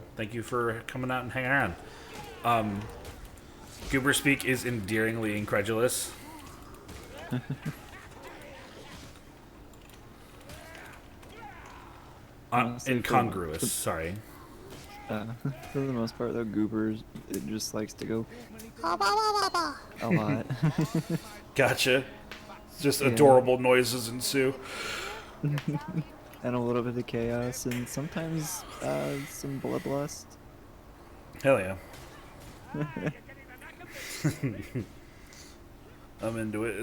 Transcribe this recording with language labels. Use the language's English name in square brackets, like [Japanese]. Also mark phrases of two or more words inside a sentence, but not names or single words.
[English] Thank you for coming out and hanging around. Goober Speak is endearingly incredulous. Honestly, Incongruous, sorry. For the most part, though, Goober's it just likes to go Ba, ba, ba, ba, ba. a lot. Gotcha. Just Yeah. adorable noises ensue. And a little bit of chaos, and sometimes some bloodlust. Hell yeah. I'm into it.